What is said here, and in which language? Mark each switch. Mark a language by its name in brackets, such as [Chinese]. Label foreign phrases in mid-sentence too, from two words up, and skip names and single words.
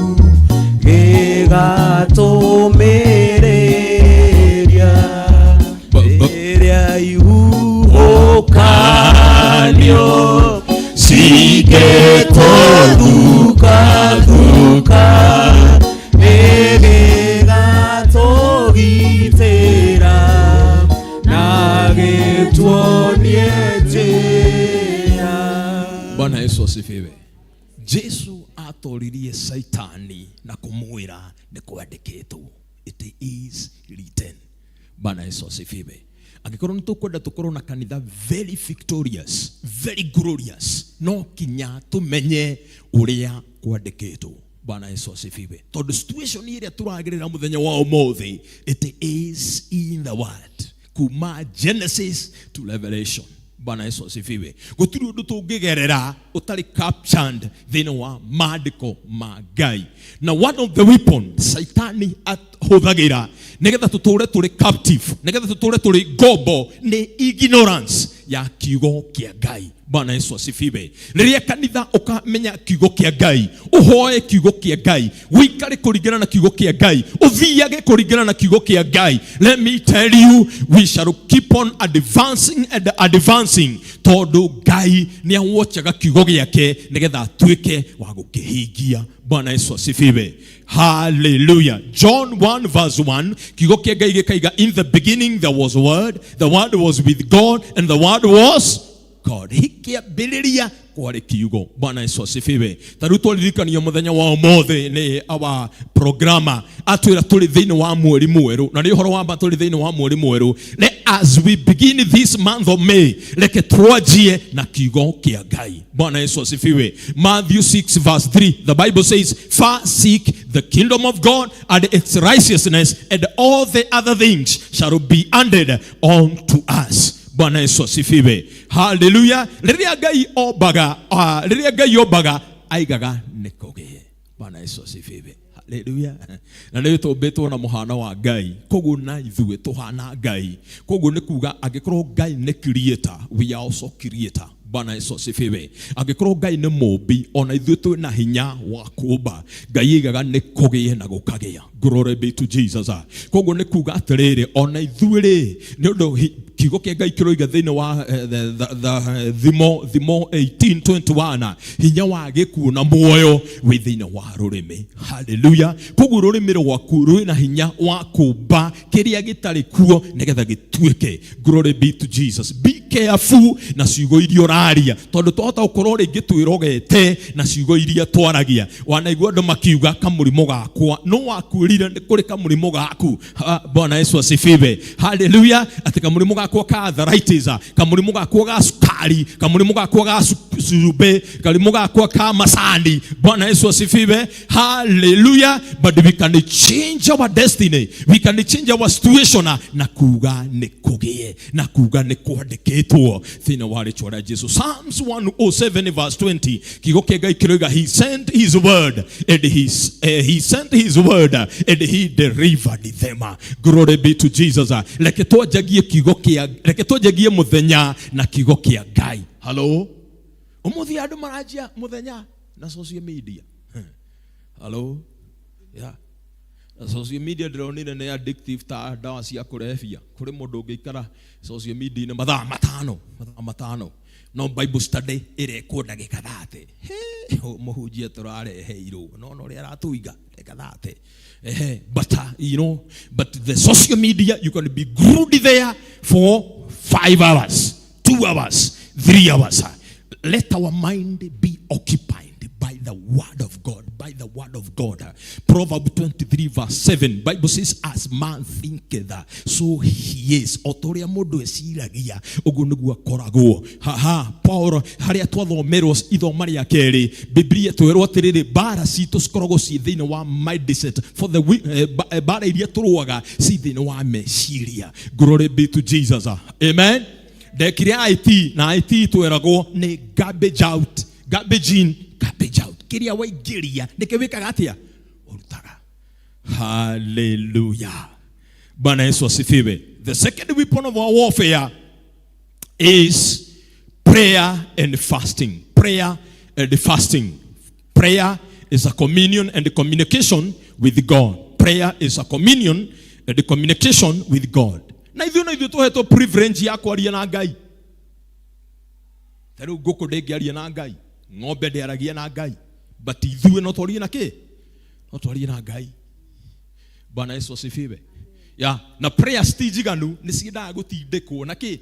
[Kikuyu] gĩgatũmĩrĩria rĩrĩa ihuhũkanio cingĩtũthukathuka nĩgĩgatũgitĩra na gĩtuonie njĩra. [Swahili] Bwana Yesu asifiwe. [Kikuyu] Jesu atoririe Saitani na kumwira ni kwandikitwo, [English] it is written. [Swahili] Bwana Yesu asifiwe. [Kikuyu] Angĩkorwo nĩ tũkwenda tũkorwo na kanitha [English] very victorious, very glorious, [Kikuyu] no kinya tumenye ũrĩa kwandikitwo. [Swahili] Bwana Yesu asifiwe. [Kikuyu] Tondũ situation ĩrĩa tũragerera mũthenya wa ũmũthĩ, [English] it is in the word. [Kikuyu] Kuma Genesis to Revelation. [Swahili] Bwana Yesu asifiwe. [Kikuyu] Gũtirĩ ũndũ tũngĩgerera ũtarĩ captured thĩinĩ wa maandĩko ma Ngai. Na [English] one of the weapons [Kikuyu] Saitani ahũthagĩra nĩgetha tũtũũre tũrĩ captive, nĩgetha tũtũũre tũrĩ ngombo, nĩ ignorance ya kiugo kĩa Ngai. [Swahili] Bwana Yesu asifiwe. [Kikuyu] Rĩrĩa kanitha ũkamenya kiugo kĩa Ngai, ũhoe kiugo kĩa Ngai, wĩikare kũringana na kiugo kĩa Ngai, ũthiage kũringana na kiugo kĩa Ngai, [English] let me tell you, we shall keep on advancing and advancing. [Kikuyu] Tondũ Ngai nĩ awatchaga kiugo gĩake nĩgetha atuĩke wa gũkĩhingia. [Swahili] Bwana Yesu asifiwe. [Kikuyu] Hallelujah. John 1 verse 1, kiugo kĩa Ngai gĩkaiga, [English] in the beginning there was a word, the word was with God, and the word was God. [Kikuyu] Hikiambĩrĩria kwarĩ kiugo. [Swahili] Bwana Yesu asifiwe. [Kikuyu] Tarĩu tũririkanio mũthenya wa ũmũthĩ nĩ [English] our programmer [Kikuyu] atwĩra tũrĩ thĩinĩ wa mweri mwerũ, na nĩ ũhoro wa mba tũrĩ thĩinĩ wa mweri mwerũ. [English] As we begin this month of May, [Kikuyu] reke twanjie na kiugo kĩa Ngai. [Swahili] Bwana Yesu asifiwe. [English] Matthew 6 verse 3, the Bible says, first seek the kingdom of God and its righteousness, and all the other things shall be added unto us. [Swahili] Bwana Yesu asifiwe. Hallelujah. [Kikuyu] Rĩrĩa Ngai ombaga aigaga nĩkũgĩe. [Swahili] Bwana Yesu asifiwe. Hallelujah. [Kikuyu] Na nĩ tũmbĩtwo na mũhano wa Ngai, koguo na ithuĩ tũhana Ngai. Koguo nĩ kuga angĩkorwo Ngai nĩ creator, [English] we are also creator. [Swahili] Bwana Yesu asifiwe. [Kikuyu] Angĩkorwo Ngai nĩ mũmbi, ona ithuĩ twĩ na hinya wa kũmba. Ngai aigaga nĩkũgĩe na gũkagĩa. [English] Glory be to Jesus. [Kikuyu] Koguo nĩ kuga atĩrĩrĩ, ona ithuĩ nĩ ũndũ kiugo kĩa Ngai kĩroiga thĩinĩ wa Thimo 18:21, hinya wa gĩkuũ na muoyo wĩ thĩinĩ wa rũrĩmĩ. Hallelujah. Koguo rũrĩmĩ rwaku rwĩ na hinya wa kũmba kĩrĩa gĩtarĩ kuo nĩgetha gĩtuĩke. [English] Glory be to Jesus. Be careful [Kikuyu] na ciugo iria ũraria, tondũ twahota gũkorwo rĩngĩ twĩrogete na ciugo iria twaragia. Wanaigua andũ makiuga kamũrimũ gakwa, no wakwĩrire nĩ kũrĩ kamũrimũ gaku. [Swahili] Bwana Yesu asifiwe. Hallelujah. [Kikuyu] Atĩ kamũrimũ gakwa ka arthritis, kamũrimũ gakwa ga sukari, kamũrimũ gakwa ga surube, kamũrimũ gakwa ka macani. [Swahili] Bwana Yesu asifiwe. [English] Hallelujah. But we can change our destiny, we can change our situation [Kikuyu] na kuga nĩ kũgĩe, na kuga nĩ kwandĩkĩtwo thĩinĩ wa rĩĩtwa rĩa Jesũ. Psalms 107 verse 20, kiugo kĩa Ngai kĩroiga, [English] he sent his word and he sent his word and he delivered them. Glory be to Jesus. [Kikuyu] Reke twanjagie kiugo kĩa, reke twanjagie mũthenya na kiugo kĩa Ngai. Hello. Ũmũthĩ andũ maranjia mũthenya na [English] social media. [Kikuyu] Hello. Yeah. [English] Social media [Kikuyu] ndĩronire nĩ addictive ta ndawa cia kũrebia. Kũrĩ mũndũ ũngĩikara [English] social media [Kikuyu] nĩ mathaa matano. No Bible study ĩrekwo ndagĩka 30. Mũhunjia tũrareheirwo. No ũrĩa aratũiga ndagĩka 30. [English] But you know, but the social media, you can be glued there for 5 hours, 2 hours, 3 hours. Let our mind be occupied by the word of God, by the word of God. Proverbs 23 verse 7, Bible says, as man thinketh, so he is. [Kikuyu] Otoria mundu esiragia, uguo niguo akoragwo. Paul haria twathomerwo ithoma ria keri, Biblia twirwo atiriri, bara citu cikoragwo ci thiini wa mindset, [English] for the [Kikuyu] bara iria turuaga ci thiini wa meciria. [English] Glory be to Jesus. Amen. [Kikuyu] Dekire IT na IT twiragwo ni [English] garbage out, garbage in, garbage out. [Kikuyu] Kiria waigiria nike wikaga atia urutaga. [Swahili] Hallelujah. Bwana Yesu asifiwe. [English] The second weapon of our warfare is prayer and fasting. Prayer and fasting. Prayer is a communion and a communication with God. Prayer is a communion and a communication with God. [Kikuyu] Na ithuĩ tũhetwo privilege ya kwaria na Ngai. Tarĩu ngũkũ ndĩngĩaria na Ngai, ng'ombe ndĩaragia na Ngai, but ithuĩ no twarie na kĩ? No twarie na Ngai. [Swahili] Bwana Yesu asifiwe. [Kikuyu] Ya, na prayer stiganu nĩ ciendaga gũtindĩkwo na kĩ?